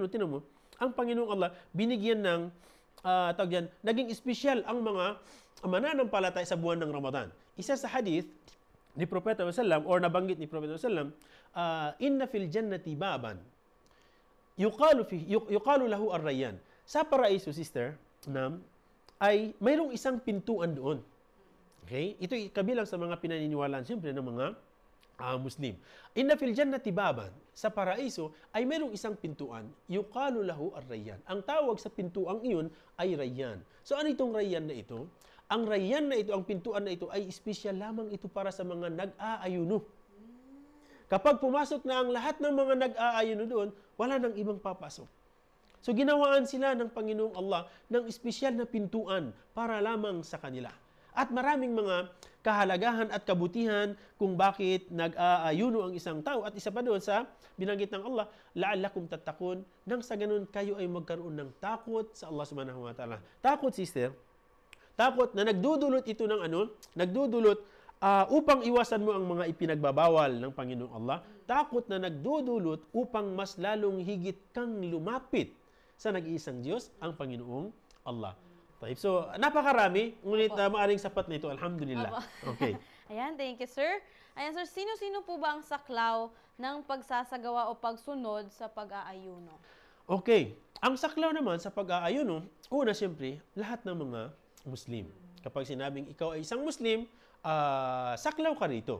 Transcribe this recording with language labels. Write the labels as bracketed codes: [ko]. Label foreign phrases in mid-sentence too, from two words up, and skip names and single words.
[tl] Tinan mo, ang Panginoong Allah binigyan ng, naging espesyal ang mga mananampalataya sa buwan ng Ramadan. Isa sa hadith ni Propeta Muhammad or nabanggit ni Propeta Muhammad [ar] إن في الجنة بابا يقال له الريان. [tl] Sa paraiso, sister, ay mayroong isang pintuan doon. Okay? Ito ay kabilang sa mga pinaniniwalaan siyempre ng mga Muslim. [ar] إن في الجنة بابا, [tl] sa paraiso ay mayroong isang pintuan, [ar] يقال له الريان. [tl] Ang tawag sa pintuang iyon ay rayyan. So ano itong rayyan na ito? Ang rayyan na ito, ang pintuan na ito ay espesyal lamang ito para sa mga nag-aayuno. Kapag pumasok na ang lahat ng mga nag-aayuno doon, wala nang ibang papasok. So ginawaan sila ng Panginoong Allah ng espesyal na pintuan para lamang sa kanila. At maraming mga kahalagahan at kabutihan kung bakit nag-aayuno ang isang tao. At isa pa doon sa binanggit ng Allah, [ar] لعلكم تتقون, [tl] nang sa ganun kayo ay magkaroon ng takot sa Allah [ar] سبحانه وتعالى. [tl] Takot, sister, takot na nagdudulot ito ng upang iwasan mo ang mga ipinagbabawal ng Panginoong Allah. Takot na nagdudulot upang mas lalong higit kang lumapit sa nag-iisang Diyos, ang Panginoong Allah. So, napakarami, ngunit maaring sapat na ito. Alhamdulillah. Okay. Ayan, [en] thank you, [tl] sir. Ayan, sir, sino-sino po ba ang saklaw ng pagsasagawa o pagsunod sa pag-aayuno? Okay. Ang saklaw naman sa pag-aayuno, una siyempre, lahat ng mga Muslim. Kapag sinabing ikaw ay isang Muslim, saklaw ka rito.